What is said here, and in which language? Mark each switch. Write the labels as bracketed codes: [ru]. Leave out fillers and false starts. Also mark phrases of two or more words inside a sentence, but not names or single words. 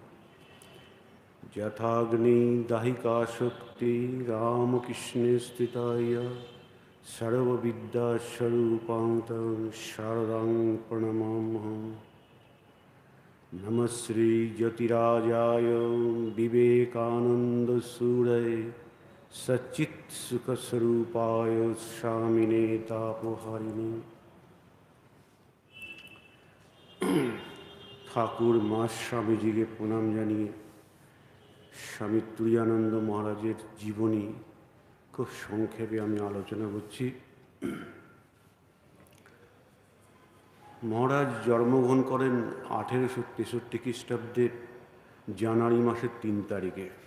[sa] यथाग्निदाहिका शक्ति रामकृष्णे स्थिताय सर्वविद्यास्वरूपां तं शारदां प्रणमाम्यहम्। नमः श्री ज्योतिराजाय विवेकानंदसूरये सच्चित्सुखस्वरूपाय स्वामिने तापहारिणे। [bn] ঠাকুর মা স্বামীজিকে প্রণাম জানিয়ে স্বামী তুরীয়ানন্দ মহারাজের জীবনী খুব সংক্ষেপে আমি আলোচনা করছি। মহারাজ জন্মগ্রহণ করেন 1863 খ্রিস্টাব্দের জানুয়ারি মাসের 3 তারিখে।